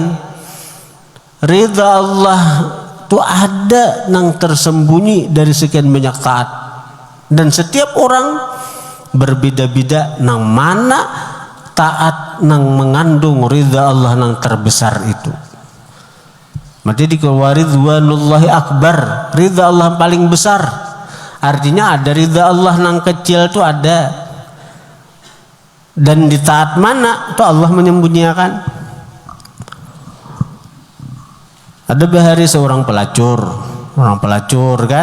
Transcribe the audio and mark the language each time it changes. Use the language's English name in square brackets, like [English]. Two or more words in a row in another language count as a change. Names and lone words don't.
[Banjar] Ridha Allah itu ada nang tersembunyi dari sekian banyak taat, dan setiap orang berbeda-beda nang mana taat nang mengandung ridha Allah nang terbesar itu. [Indonesian] Maka dikeluar [Arabic] رضوان الله أكبر, [Indonesian] ridha Allah paling besar. [Banjar] Artinya ada ridha Allah nang kecil itu ada, dan di taat mana itu Allah menyembunyikan. Ada bahari seorang pelacur kan.